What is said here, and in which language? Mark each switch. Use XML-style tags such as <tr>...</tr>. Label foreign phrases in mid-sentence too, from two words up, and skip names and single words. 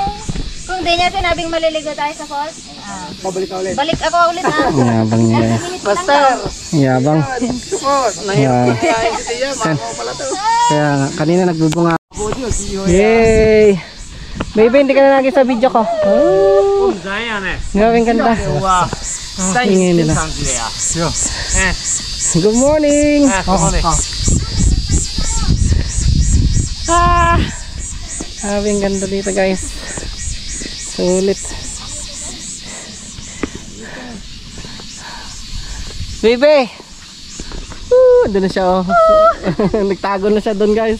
<tl>Kung di niya sinabing maliligo tayo sa falls, Pabalik ka ulit. balik ako ulit ha. Yabang niya. Master! Yabang. Support! Nahirap kaya si Tia. Mama ko pala to. Kaya nga, kanina nagbubunga. Yay! Baby, hindi ka na lagi sa video ko. Oh,</tl> <zh>怎样呢？</zh> <tl>gawing ganda.</tl> <zh>哇，</zh> <tl>Tingin nila.</tl> <zh>上去的呀。行，</zh> <en>Good morning!</en> <zh>哎，好好的。</zh> <tl>Gawing ganda dito guys. Sulit. Baby! Doon na siya oh. Nagtago na siya doon guys.</tl>